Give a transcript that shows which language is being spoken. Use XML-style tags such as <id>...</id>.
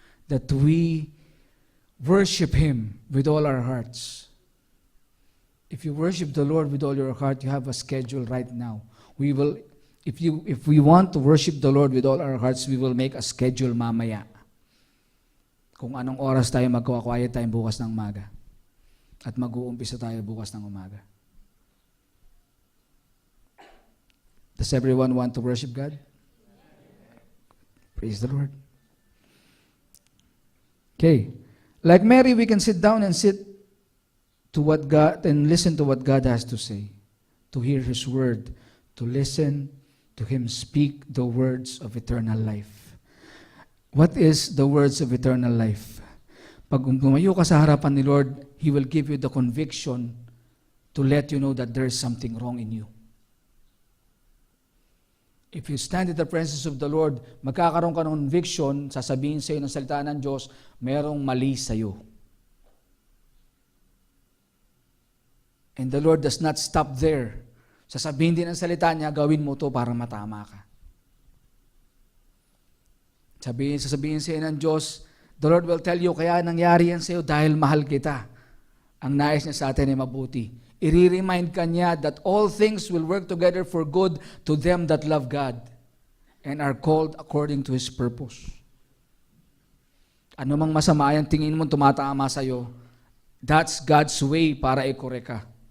<en>That we worship Him with all our hearts. If you worship the Lord with all your heart, you have a schedule right now. If we want to worship the Lord with all our hearts, we will make a schedule</en> <tl>mamaya. Kung anong oras tayo magkwa-quiet time bukas ng umaga. At mag-uumpisa tayo bukas ng umaga.</tl> <en>Does everyone want to worship God? Praise the Lord. Okay. Like Mary, we can sit down and to what God and listen to what God has to say. To hear His word. To listen to Him speak the words of eternal life. What is the words of eternal life?</en> <tl>Pag tumayo ka sa harapan ni Lord,</tl> <en>He will give you the conviction to let you know that there is something wrong in you. If you stand in the presence of the Lord,</en> <tl>magkakaroon ka ng conviction, sasabihin sa iyo ng salita ng Diyos, merong mali sa iyo.</tl> <en>And the Lord does not stop there.</en> <tl>Sasabihin din ng salita niya, gawin mo to para matama ka. Sasabihin sa iyo ng Diyos,</tl> <en>the Lord will tell you,</en> <tl>kaya nangyari yan sa iyo dahil mahal kita. Ang nais niya sa atin ay mabuti. I-remind ka niya</tl> <en>that all things will work together for good to them that love God and are called according to His purpose.</en> <tl>Ano mang masama yan, tingin mo tumatama sa iyo,</tl> <en>that's God's way</en> <tl>para i-correct ka.</tl>